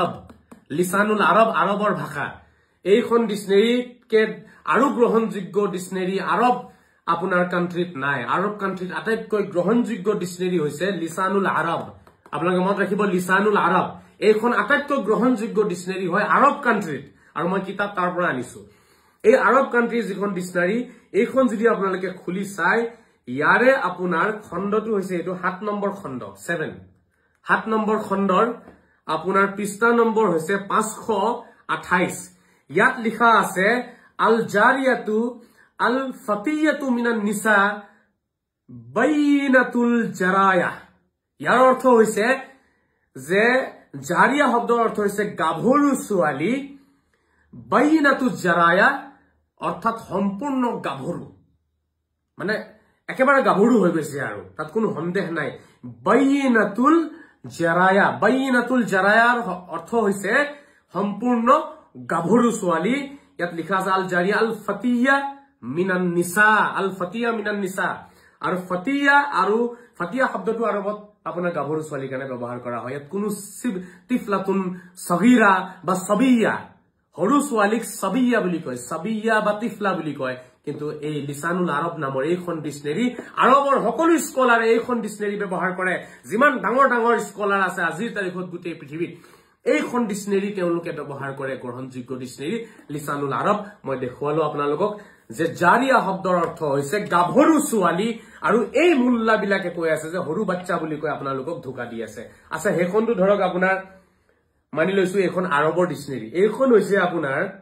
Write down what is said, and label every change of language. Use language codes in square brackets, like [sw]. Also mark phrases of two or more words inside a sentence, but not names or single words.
[as] আৰব আৰবৰ ভাষা এইখন ডিকশনাৰীকে আৰু গ্ৰহণযোগ্য ডিকশনাৰী আৰব আপোনাৰ কান্ট্ৰিত নাই আৰব কান্ট্ৰিত আটাইতকৈ গ্ৰহণযোগ্য ডিকশনাৰী হৈছে লিসানুল আৰব আপোনালোকে মনত ৰাখিব লিসানুল আৰব এইখন আটাইতকৈ গ্ৰহণযোগ্য ডিকশনাৰী হয় আৰব কান্ট্ৰিত আৰু মই কিতাপ তাৰ পৰা আনিছো এই আৰব কান্ট্ৰিৰ যিখন ডিকশনাৰী এইখন যদি আপোনালোকে খুলি চাই ইয়াৰে আপোনাৰ খণ্ডটো হৈছে এইটো 7 নম্বৰ খণ্ড 7 নম্বৰ খণ্ডৰ আপোনাৰ পৃষ্ঠা নম্বৰ হৈছে 528 ইয়াত লিখা আছে [ar] الجارية الفتية من النساء بينة الجراية [as] ইয়াৰ অৰ্থ হৈছে যে জাৰিয়া শব্দৰ অৰ্থ হৈছে গাভৰু ছোৱালী [ar] بينة الجراية [as] অৰ্থাৎ সম্পূৰ্ণ গাভৰু মানে একেবাৰে গাভৰু হৈ গৈছে আৰু তাত কোনো সন্দেহ নাই বাইনাতুল জাৰায়াৰ অৰ্থ হৈছে সম্পূৰ্ণ গাভৰু ছোৱালী ইয়াত লিখা আছে [ar] الجارية الفتية من النساء [as] আৰু ফাতিয়া শব্দটো আৰবত আপোনাৰ গাভৰু ছোৱালীৰ কাৰণে ব্যৱহাৰ কৰা হয় ইয়াত কোনো [ar] طفلة صغيرة [as] বা সবিয়া সৰু ছোৱালীক সবিয়া বুলি কয় সবিয়া বা তিফলা বুলি কয় কিন্তু এই লিসানুল আৰব নামৰ এইখন ডিকশনাৰী আৰবৰ সকলো স্কলাৰে এইখন ডিকশনাৰী ব্যৱহাৰ কৰে যিমান ডাঙৰ স্কলাৰ আছে আজিৰ তাৰিখত গোটেই পৃথিৱীত এইখন ডিকশনাৰী তেওঁলোকে ব্যৱহাৰ কৰে গ্ৰহণযোগ্য ডিকশনাৰী লিসানুল আৰব মই দেখুৱালো আপোনালোকক যে জাৰিয়া শব্দৰ অৰ্থ হৈছে গাভৰু ছোৱালী আৰু এই মুল্লাবিলাকে কৈ আছে যে সৰু বাচ্চা বুলি কৈ আপোনালোকক ধোকা দি আছে আচ্ছা হেখনটো ধৰক আপোনাৰ মানি লৈছো এখন আৰবৰ ডিকশনাৰী এইখন হৈছে আপোনাৰ